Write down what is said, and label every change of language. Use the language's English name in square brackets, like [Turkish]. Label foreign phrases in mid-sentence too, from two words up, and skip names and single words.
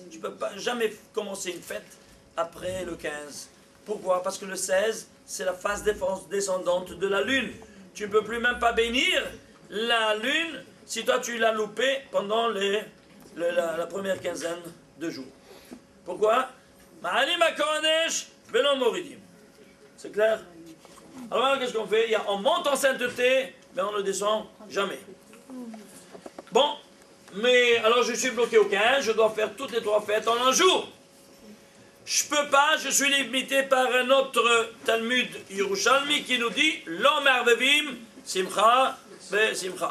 [French] Je ne peux pas jamais commencer une fête après le 15. Pourquoi? Parce que le 16, c'est la phase descendante de la lune. Tu ne peux plus même pas bénir la lune si toi tu l'as loupé pendant la première quinzaine de jours. Pourquoi? [Hebrew] מעלין בקודש ולא מורידין. [French] C'est clair? Alors qu'est-ce qu'on fait? On monte en sainteté, mais on ne descend jamais. Bon, mais alors je suis bloqué au 15, je dois faire toutes les 3 fêtes en un jour. Je peux pas, je suis limité par un autre Talmud Yerushalmi qui nous dit [Hebrew] לא מערבבים שמחה בשמחה.